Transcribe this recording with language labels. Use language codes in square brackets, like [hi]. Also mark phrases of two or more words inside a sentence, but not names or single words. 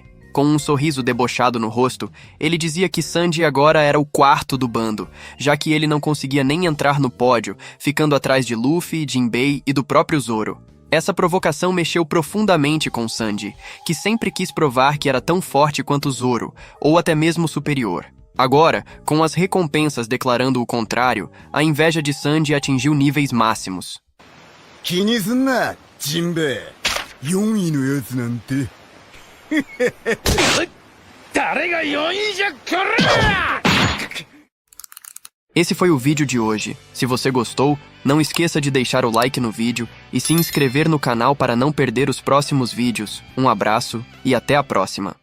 [pt] Com um sorriso debochado no rosto, ele dizia que Sanji agora era o 4º do bando, já que ele não conseguia nem entrar no pódio, ficando atrás de Luffy, Jinbei e do próprio Zoro. Essa provocação mexeu profundamente com Sanji, que sempre quis provar que era tão forte quanto Zoro, ou até mesmo superior. Agora, com as recompensas declarando o contrário, a inveja de Sanji atingiu níveis máximos. [ja] 気にすんな、ジンベエ。4位のやつなんて。 [pt] Esse foi o vídeo de hoje. Se você gostou, não esqueça de deixar o like no vídeo e se inscrever no canal para não perder os próximos vídeos. Um abraço e até a próxima.